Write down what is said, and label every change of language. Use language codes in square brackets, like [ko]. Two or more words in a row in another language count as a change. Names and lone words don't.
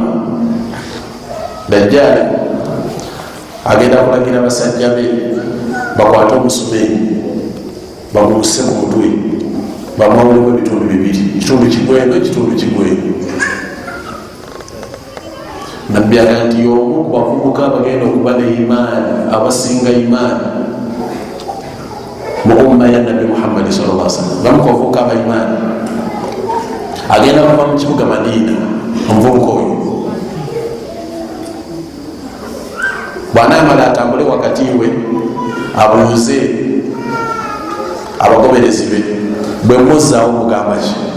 [lg] Dajjal agenda kulagira abasajja be bakwate omusumeeri bamuuse ku mutwe, bamwawulemu ebitundu bibiri, ekitundu kigwendo, ekitundu kigwendo. Nabbi agamba nti y'omu ku bavubuka abagenda okuba ne imaani, abasinga imaani mu umma ya Nabbi Muhammad [ar] صلى الله عليه وسلم. [lg] Bamu ku bavubuka aba imaani agenda kuva mu kibuga Madina. Omuvubuka oyo bw'anaamala atambule wakati we abuuze abagoberezi be, bwe muzzaawo mugamba ki?